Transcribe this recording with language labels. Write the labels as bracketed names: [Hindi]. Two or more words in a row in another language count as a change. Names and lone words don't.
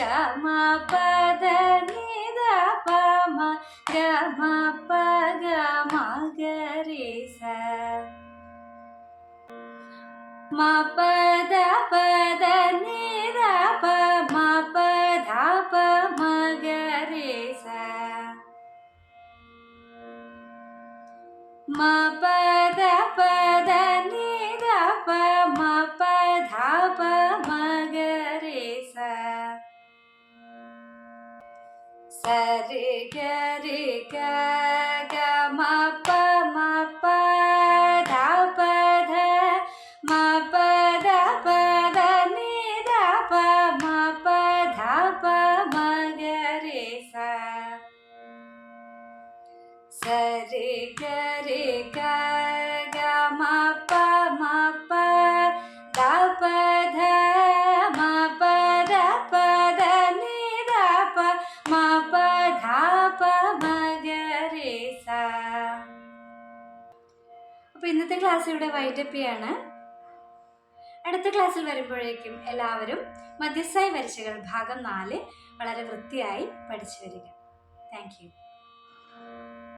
[Malayalam] ma pa da ni da pa ma ga ma pa ga ma ga re sa. Ma pa da ni da pa ma pa dha pa ma ga re sa. Ma pa da ni da pa ma pa dha pa ma ga re sa. Sa re ga ga ma pa dha pa dha ma pa da ni da pa ma pa dha pa ma ga re sa. Sa re ga ga ma pa dha pa dha ma pa da ni da pa ma pa dha pa ma ga re sa. അപ്പോൾ ഇന്നത്തെ ക്ലാസ് ഇവിടെ വൈൻഡപ്പ് ചെയ്യാണ്. അടുത്ത ക്ലാസ്സിൽ വരുമ്പോഴേക്കും എല്ലാവരും മധ്യസ്ഥായി വരിശകൾ ഭാഗം 4 വളരെ വൃത്തിയായി പഠിച്ചു വരിക. [English] thank you.